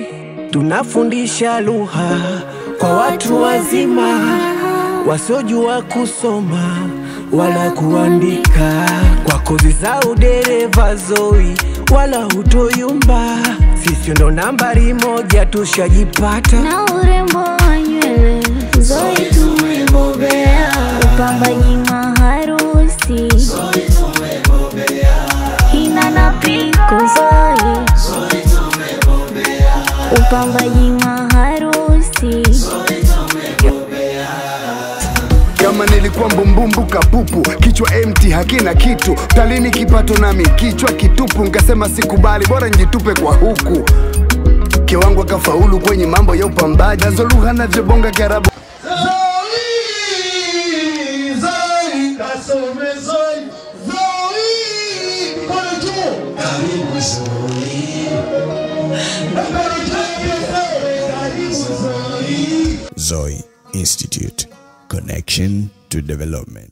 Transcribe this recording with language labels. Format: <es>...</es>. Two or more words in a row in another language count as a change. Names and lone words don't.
<sw>Tunafundisha lugha kwa watu wazima wasiojua kusoma wala kuandika, kwa kozi za udereva Zoe, wala hutoyumba. Sisi ndo nambari 1 tushajipata, na urembo wa nywele Zoe tumebobea, upambaji maharusi Zoe tumebobea, hina na piko Zoe tumebobea, upambaji maharusi Zoe tumebobea. Kama nilikuwa mbumbumbu kapupu, kichwa empty hakina kitu, talini kipato nami kichwa kitupu, ngasema sikubali bora njitupe kwa huku. Kiwangu akafaulu kwenye mambo ya upambaji, nazo lugha navyobonga Kiarabu. Zoe, Zoe, kasome Zoe, Zoe, kono juu, karibu Zoe, karibu Zoe.</sw> <en>Zoe Institute, connection to development.</en>